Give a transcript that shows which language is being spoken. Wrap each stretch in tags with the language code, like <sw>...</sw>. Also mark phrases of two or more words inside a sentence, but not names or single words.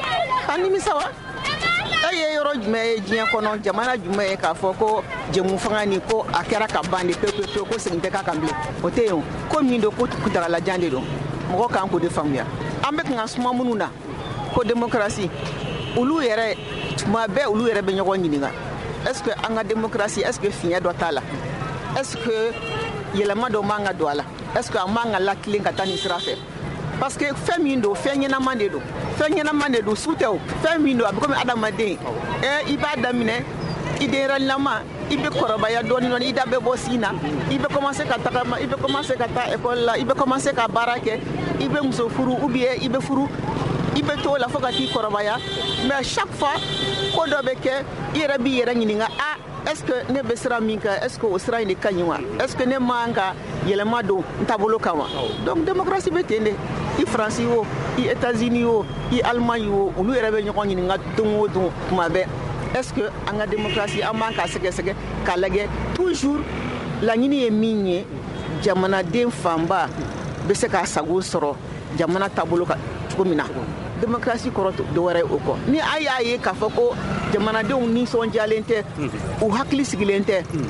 <bm>a nimisa wa e ye yɔrɔ jumɛn ye diɲɛ kɔnɔ jamana jumɛn ye k'a fɔ ko jɛmu fanga ni ko a kɛra ka ban de pewu ko segin tɛ k'a kan bilen o tɛ yen ko min don ko kuntagalajan de don mɔgɔ kan k'o de faamuya an bɛ kan suma minnu na ko démocratie olu yɛrɛ tuma bɛɛ olu yɛrɛ bɛ ɲɔgɔn ɲininka</bm> <fr>est-ce que</fr> <bm>an ka démocratie</bm> <fr>est-ce que</fr> <bm>fiɲɛ dɔ t'a la</bm> <fr>est-ce que</fr> <bm>yɛlɛma dɔ man ka don a la</bm> <fr>est-ce que</fr> <bm>a man ka latilen ka taa nin sira fɛ</bm> <fr>parce que</fr> <bm>fɛn min don fɛn ɲɛnaman de don fɛn ɲɛnaman de don su tɛ o fɛn min don a bɛ komi adamaden i b'a daminɛ i denyɛrɛnilama i bɛ kɔrɔbaya dɔɔni i da bɛ bɔ sin na i bɛ commencer ka tagama i bɛ commencer ka taa école la i bɛ commencer ka baara kɛ i bɛ muso furu</bm> <fr>ou bien</fr> <bm>i bɛ furu i bɛ to la fo ka t'i kɔrɔbaya</bm> <fr>mais chaque fois</fr> <bm>ko dɔ bɛ kɛ i yɛrɛ b'i yɛrɛ ɲininka</bm> <fr>est-ce que</fr> <bm>ne bɛ sira min kan</bm> <fr>est-ce que</fr> <bm>o sira in de ka ɲi wa</bm> <fr>est-ce que</fr> <bm>ne man ka yɛlɛma don n taabolo kan wa donc démocratie bɛ ten de i Faransi o i États-Unis o i Allemagne o olu yɛrɛ bɛ ɲɔgɔn ɲininka don o don tuma bɛɛ</bm> <fr>est-ce que</fr> <bm>an ka démocratie an b'an k'a sɛgɛsɛgɛ k'a lajɛ toujours laɲini ye min ye jamanaden fanba bɛ se k'a sago sɔrɔ jamana taabolo kan cogo min na démocratie kɔrɔ dɔ wɛrɛ o kɔ ni a y'a ye k'a fɔ ko jamanadenw nisɔndiyalen tɛ u hakili sigilen tɛ</bm>